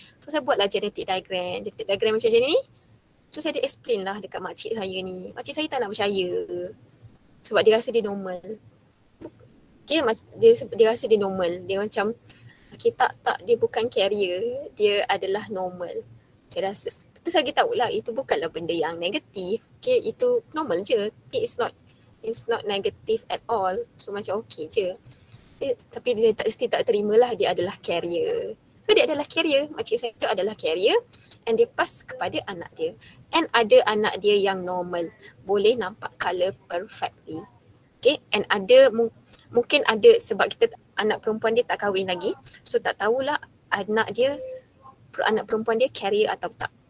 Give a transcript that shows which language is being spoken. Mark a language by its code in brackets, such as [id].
[ms] So saya buatlah genetic diagram macam ni. So saya explain lah dekat makcik saya ni. Makcik saya tak nak percaya sebab dia rasa dia normal. Okay, dia rasa dia normal. Dia macam okay, tak, dia bukan carrier, dia adalah normal. Saya rasa, itu saya tahulah itu bukanlah benda yang negatif. Okay, itu normal je. [en] Okay, it's not negative at all. [ms] So macam okay je. Tapi dia tak terimalah dia adalah carrier. So dia adalah carrier, makcik saya tu adalah carrier and dia pas kepada anak dia. And ada anak dia yang normal, boleh nampak colour perfectly. Okay, and ada mungkin ada sebab kita anak perempuan dia tak kahwin lagi, so tak tahulah anak perempuan dia carrier atau tak.